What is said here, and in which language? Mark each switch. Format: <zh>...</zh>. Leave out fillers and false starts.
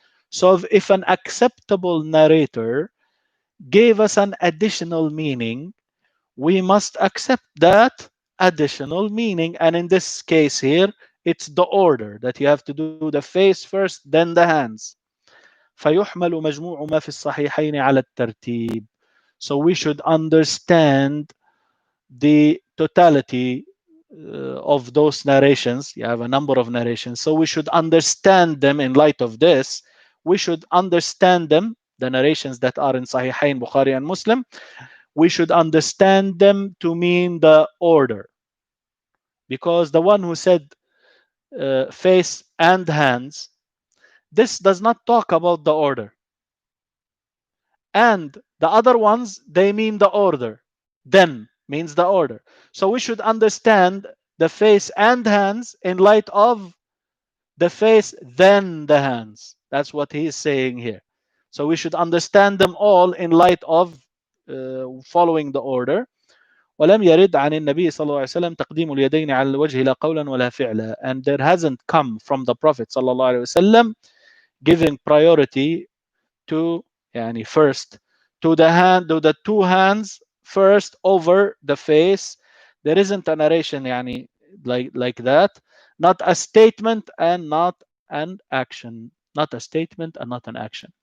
<en>So if an acceptable narrator gave us an additional meaning, we must accept that additional meaning. And in this case here, it's the order that you have to do the face first, then the hands.</en> <ar>فيحمل مجموع ما في الصحيحين على الترتيب.</ar> <en>So we should understand the totality of those narrations. You have a number of narrations, so we should understand them in light of this. We should understand them, the narrations that are in Sahihain, Bukhari and Muslim. We should understand them to mean the order, because the one who said face and hands, this does not talk about the order, and the other ones, they mean the order. Then means the order. So we should understand the face and hands in light of the face, then the hands. That's what he is saying here. So we should understand them all in light of following the order.</en> <ar>ولم يرد عن النبي صلى الله عليه وسلم تقديم اليدين على الوجه لا قولا ولا فعلا.</ar> <en>And there hasn't come from the Prophet</en> <ar>صلى الله عليه وسلم</ar> <en>giving priority to first to the two hands first over the face. There isn't a narration like that, not a statement and not an action, not a statement and not an action.</en>